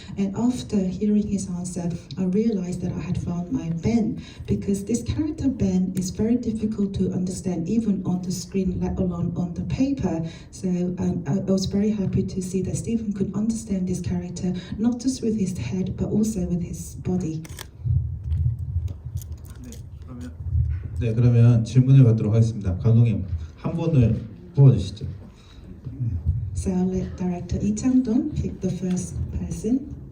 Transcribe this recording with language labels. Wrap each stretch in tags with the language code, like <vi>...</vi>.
<en>And after hearing his answer, I realized that I had found my Ben, because this character Ben is very difficult to understand even on the screen, let alone on the paper. So I was very happy to see that Stephen could understand this character not just with his head but also with his body.</en> <ko>네, 그러면 질문을 받도록 하겠습니다. 감독님, 한 분을 뽑아주시죠.</ko> <en>So I'll let director Lee Chang-dong pick the first person.</en>